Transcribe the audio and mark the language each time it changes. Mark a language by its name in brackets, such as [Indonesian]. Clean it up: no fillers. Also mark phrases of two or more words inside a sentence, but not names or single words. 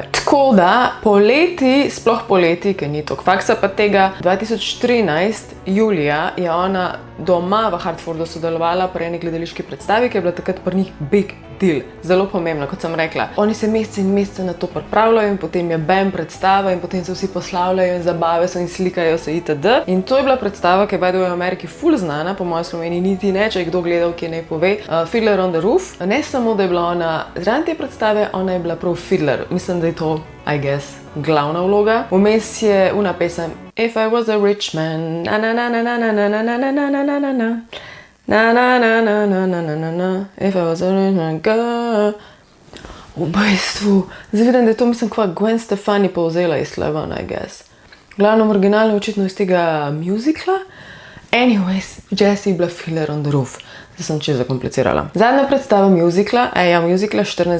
[Slovenian] Tako da poleti, sploh poleti, ker ni toliko faksa pa tega, 2013 julija je ona doma v Hartfordu sodelovala pri eni gledališki predstavi, ki je bila takrat pri njih [English] big deal. [Slovenian] Zelo pomembno, kot sem rekla. Oni se mesece in mesece na to pripravljajo in potem je bam predstava in potem se vsi poslavljajo in zabave so in slikajo se itd. In to je bila predstava, ki je [English] by the way [Slovenian] v Ameriki ful znana, po mojem Sloveniji niti ne, če je kdo gledal, ki naj pove. [English] Fiddler on the Roof. [Slovenian] Ne samo, da je bila ona zraven te predstave, ona je bila prav fiddler. Mislim, da je to, [English] I guess, [Slovenian] glavna vloga. Vmes je una pesem [English] If I was a rich man, na na na na na na na na na na na na na na. Na na na na na na na na na, if I was a rich man, girl. [Slovenian] V bistvu, zdaj vidim, da je to, mislim, kva Gwen Stefani povzela iz Sloven, [English] I guess. [Slovenian] Glavno originalno očitno iz tega musicala. Anyways, Jessie je bila Fiddler on the Roof. Zdaj sem čisto zakomplicirala. Zadnja predstava musicala, musicala 14.